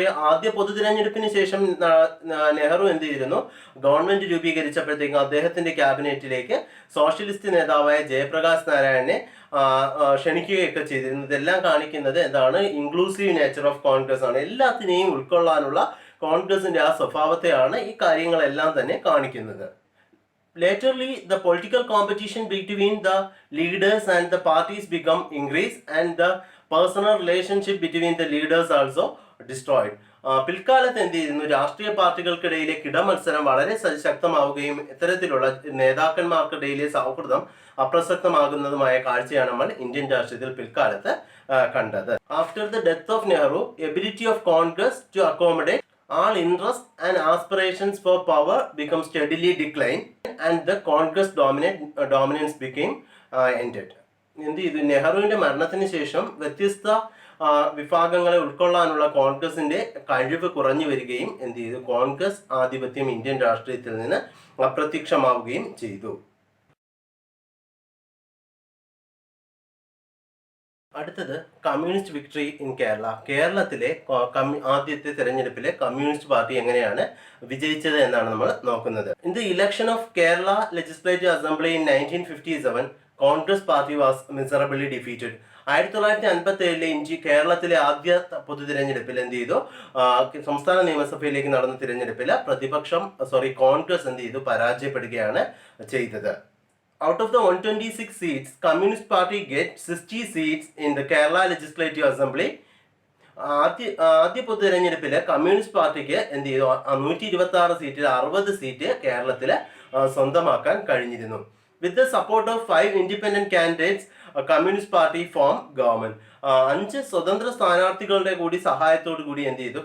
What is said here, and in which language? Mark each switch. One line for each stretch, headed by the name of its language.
Malayalam: ആദ്യ പൊതു തിരഞ്ഞെടുപ്പിന് ശേഷം നെഹ്റു എന്ത് ചെയ്തിരുന്നു, ഗവൺമെന്റ് രൂപീകരിച്ചപ്പോഴത്തേക്കും അദ്ദേഹത്തിന്റെ ക്യാബിനറ്റിലേക്ക് സോഷ്യലിസ്റ്റ് നേതാവായ ജയപ്രകാശ് നാരായണനെ ക്ഷണിക്കുകയൊക്കെ ചെയ്തിരുന്നത്. ഇതെല്ലാം കാണിക്കുന്നത് എന്താണ്?
English: inclusive nature of Congress
Malayalam: ആണ്. എല്ലാത്തിനെയും ഉൾക്കൊള്ളാനുള്ള കോൺഗ്രസിന്റെ ആ സ്വഭാവത്തെയാണ് ഈ കാര്യങ്ങളെല്ലാം തന്നെ കാണിക്കുന്നത്.
English: Laterly, the political competition between the leaders and the parties become increased, and the personal relationship between the leaders also destroyed.
Malayalam: പിൽക്കാലത്ത് എന്ത് ചെയ്യുന്നു? രാഷ്ട്രീയ പാർട്ടികൾക്കിടയിലെ കിടമത്സരം വളരെ ശക്തമാവുകയും ഇത്തരത്തിലുള്ള നേതാക്കന്മാർക്കിടയിലെ സൗഹൃദം അപ്രസക്തമാകുന്നതുമായ കാഴ്ചയാണ് നമ്മൾ ഇന്ത്യൻ രാഷ്ട്രീയത്തിൽ പിൽക്കാലത്ത് കണ്ടത്.
English: After the death of Nehru, ability of Congress to accommodate all interests and aspirations for power become steadily decline, and the Congress dominance became ended.
Malayalam: എന്ത് ചെയ്തു? നെഹ്റുവിന്റെ മരണത്തിന് ശേഷം വ്യത്യസ്ത വിഭാഗങ്ങളെ ഉൾക്കൊള്ളാനുള്ള കോൺഗ്രസിന്റെ കഴിവ് കുറഞ്ഞു വരികയും എന്ത് ചെയ്തു? കോൺഗ്രസ് ആധിപത്യം ഇന്ത്യൻ രാഷ്ട്രീയത്തിൽ നിന്ന് അപ്രത്യക്ഷമാവുകയും ചെയ്തു. അടുത്തത്
English: Communist victory in Kerala.
Malayalam: കേരളത്തിലെ ആദ്യത്തെ തെരഞ്ഞെടുപ്പിലെ കമ്മ്യൂണിസ്റ്റ് പാർട്ടി എങ്ങനെയാണ് വിജയിച്ചത് എന്നാണ് നമ്മൾ നോക്കുന്നത്.
English: In the election of Kerala legislative assembly in 1957, Congress party was miserably defeated.
Malayalam: 1957 കേരളത്തിലെ ആദ്യ പൊതു തിരഞ്ഞെടുപ്പിൽ എന്ത് ചെയ്തു? സംസ്ഥാന നിയമസഭയിലേക്ക് നടന്ന തിരഞ്ഞെടുപ്പിൽ കോൺഗ്രസ് എന്ത് ചെയ്തു? പരാജയപ്പെടുകയാണ് ചെയ്തത്.
English: Out of the 126 seats, Communist Party get 60 seats in the Kerala Legislative Assembly.
Malayalam: ആദ്യ പൊതു തെരഞ്ഞെടുപ്പിൽ കമ്മ്യൂണിസ്റ്റ് പാർട്ടിക്ക് എന്ത് ചെയ്തു? 126 സീറ്റിൽ 60 സീറ്റ് കേരളത്തിൽ സ്വന്തമാക്കാൻ കഴിഞ്ഞിരുന്നു.
English: With the support of 5 independent candidates, communist party form government.
Malayalam: 5 സ്വതന്ത്ര സ്ഥാനാർത്ഥികളുടെ കൂടി സഹായത്തോടു കൂടി എന്ത് ചെയ്തു?